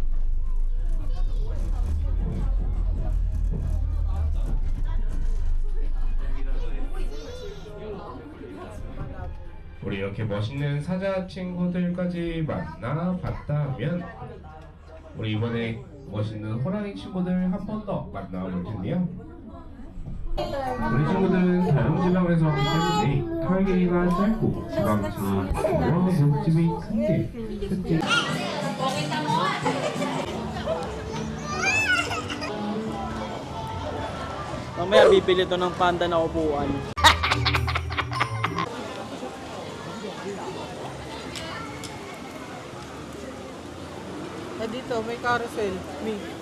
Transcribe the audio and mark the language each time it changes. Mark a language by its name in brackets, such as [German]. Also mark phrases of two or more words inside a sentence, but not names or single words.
[Korean] 우리 이렇게 멋있는 사자 친구들까지 만나봤다면, 우리 이번에 멋있는 호랑이 친구들 한 번 더 만나볼 텐데요. 우리 친구들은 다른 지방에서 왔기 때문에 털 길이가 짧고 지방층이 두꺼워 몸집이 큰 게 특징. [Filipino] Mamaya bibili to ng panda na upuan. Dito, may carousel. Me.